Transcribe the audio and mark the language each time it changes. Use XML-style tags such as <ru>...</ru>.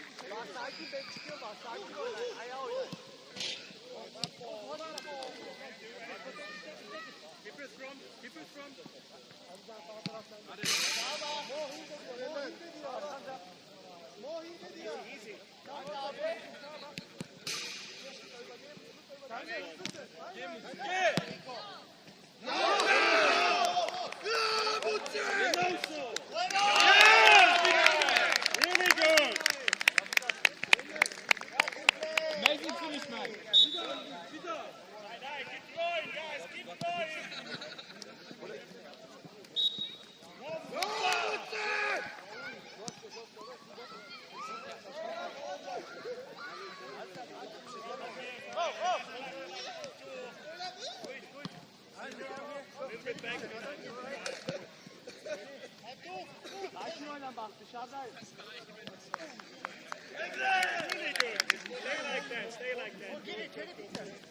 <tr>Bak sakin bek çıkıyor bak sakin ol. Ayağı oynar.</tr> <en>Keep it from, keep it from. Really good. Amazing finish, man. Keep going, guys, keep going.</en> <tr>Sakin oyna bak dışarıdayız.</tr> <en>Really good. Stay like that, stay like that.</en> <tr>Gel içeri bitir.</tr>